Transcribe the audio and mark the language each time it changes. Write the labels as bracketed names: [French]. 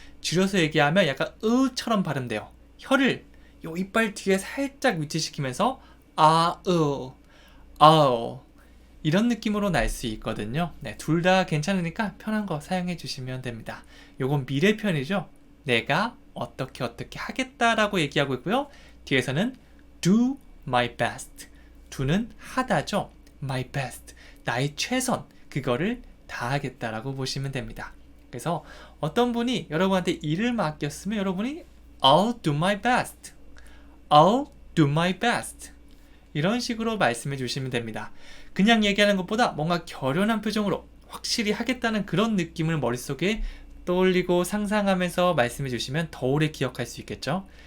[Korean] 줄여서 얘기하면 약간 으처럼 발음돼요. 혀를 요 이빨 뒤에 살짝 위치시키면서 I'll 이런 느낌으로 날 수 있거든요. 네, 둘 다 괜찮으니까 편한 거 사용해 주시면 됩니다. 요건 미래편이죠. 내가 어떻게 하겠다라고 얘기하고 있고요. [English] 뒤에서는 do my best. [Korean] do는 하다죠. my best. 나의 최선. 그거를 다하겠다라고 보시면 됩니다. 그래서 어떤 분이 여러분한테 일을 맡겼으면 여러분이 I'll do my best. [English] I'll do my best. [Korean] 이런 식으로 말씀해 주시면 됩니다. 그냥 얘기하는 것보다 뭔가 결연한 표정으로 확실히 하겠다는 그런 느낌을 머릿속에 떠올리고 상상하면서 말씀해 주시면 더 오래 기억할 수 있겠죠?